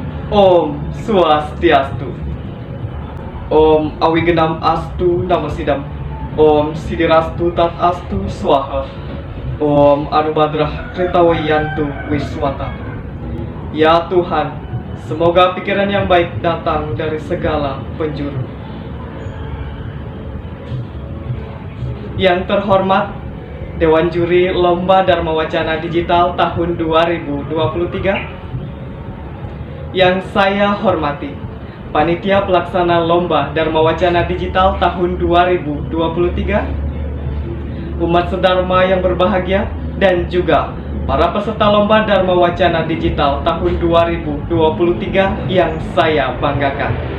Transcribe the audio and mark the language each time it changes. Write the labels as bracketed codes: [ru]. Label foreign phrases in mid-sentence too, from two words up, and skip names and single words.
[sa] ॐ स्वस्ति अस्तु. ॐ अविघ्नम् अस्तु नमः सिद्धम्. ॐ सिद्धिर् अस्तु तद् अस्तु स्वाहा. ॐ आ नो भद्राः क्रतवो यन्तु विश्वतः. [id] Ya Tuhan, semoga pikiran yang baik datang dari segala penjuru. Yang terhormat Dewan Juri Lomba Dharma Wacana Digital tahun 2023, yang saya hormati Panitia Pelaksana Lomba Dharma Wacana Digital tahun 2023, umat sedharma yang berbahagia, dan juga para peserta Lomba Dharma Wacana Digital tahun 2023 yang saya banggakan.